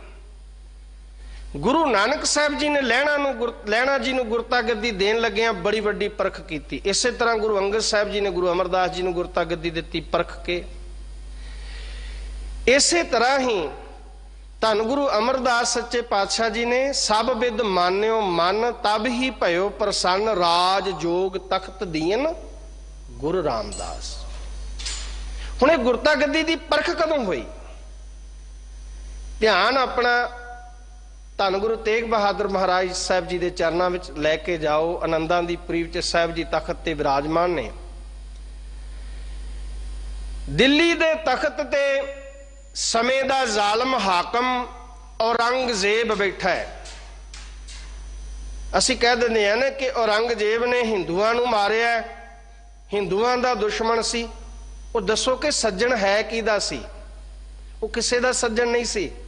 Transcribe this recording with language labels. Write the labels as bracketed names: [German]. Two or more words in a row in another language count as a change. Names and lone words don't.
[Punjabi] ਗੁਰੂ ਨਾਨਕ ਸਾਹਿਬ ਜੀ ਨੇ ਲਹਿਣਾ ਜੀ ਨੂੰ ਗੁਰਤਾ ਗੱਦੀ ਦੇਣ ਲੱਗੇ ਬੜੀ ਵੱਡੀ ਪਰਖ ਕੀ। ਇਸ ਤਰ੍ਹਾਂ ਗੁਰੂ ਅੰਗਦ ਸਾਹਿਬ ਜੀ ਨੇ ਗੁਰੂ ਅਮਰਦਾਸ ਜੀ ਨੂੰ ਗੁਰਤਾ ਗੱਦੀ ਦਿੱਤੀ ਪਰਖ ਕੇ। ਇਸੇ ਤਰ੍ਹਾਂ ਹੀ ਧੰਨ ਗੁਰੂ ਅਮਰਦਾਸ ਸੱਚੇ ਪਾਤਸ਼ਾਹ ਜੀ ਨੇ ਸਬ ਬਿਧ ਮਾਨ੍ਯੋ ਮਨ ਤਬ ਹੀ ਭਯੋ ਪ੍ਰਸੰਨ, ਰਾਜ ਜੋਗ ਤਖ਼ਤ ਦੀਨ ਗੁਰੂ ਰਾਮਦਾਸ। ਹੁਣੇ ਗੁਰਤਾ ਗੱਦੀ ਦੀ ਪਰਖ ਕਦੋਂ ਹੋਈ? [Hindi] ध्यान अपना धन गुरु तेग बहादुर महाराज साहब जी के चरणों में लैके जाओ। [Punjabi] ਅਨੰਦਾਂ ਦੀ ਪੁਰੀ ਵਿਚ ਸਾਹਿਬ ਜੀ ਤਖ਼ਤ ਤੇ ਵਿਰਾਜਮਾਨ ਨੇ। ਦਿੱਲੀ ਦੇ ਤਖ਼ਤ ਤੇ ਸਮੇਂ ਦਾ ਜ਼ਾਲਮ ਹਾਕਮ ਔਰੰਗਜ਼ੇਬ ਬੈਠਾ ਹੈ। ਅਸੀਂ ਕਹਿ ਦਿੰਦੇ ਆ ਨਾ ਕਿ ਔਰੰਗਜ਼ੇਬ ਨੇ ਹਿੰਦੂਆਂ ਨੂੰ ਮਾਰਿਆ, ਹਿੰਦੂਆਂ ਦਾ ਦੁਸ਼ਮਣ ਸੀ। ਉਹ ਦੱਸੋ ਕਿ ਸੱਜਣ ਹੈ ਕਿਹਦਾ ਸੀ? ਉਹ ਕਿਸੇ ਦਾ ਸੱਜਣ ਨਹੀਂ ਸੀ।